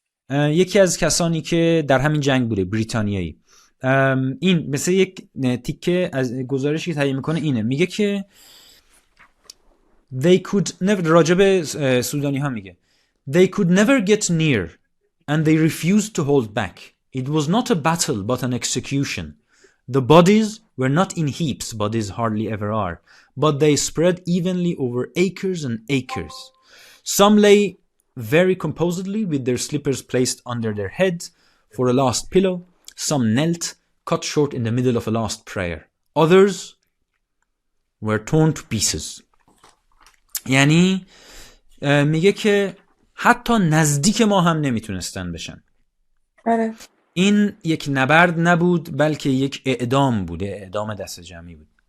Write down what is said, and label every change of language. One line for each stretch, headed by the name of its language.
Persian: یکی از کسانی که در همین جنگ بوده، بریتانیایی، این مثل یک تیکه از گزارشی که تهیه میکنه اینه، میگه که
English: they could never،
Persian: راجب سودانی ها میگه
English: they could never get near and they refused to hold back. It was not a battle but an execution. The bodies were not in heaps, bodies hardly ever are, but they spread evenly over acres and acres. Some lay very composedly with their slippers placed under their heads for a last pillow. Some knelt, cut short in the middle of a last prayer. Others were torn to pieces.
Persian: یعنی میگه که حتی نزدیک ما هم نمیتونستن بشن. این یک نبرد نبود بلکه یک اعدام بوده، اعدام دست جمعی بود.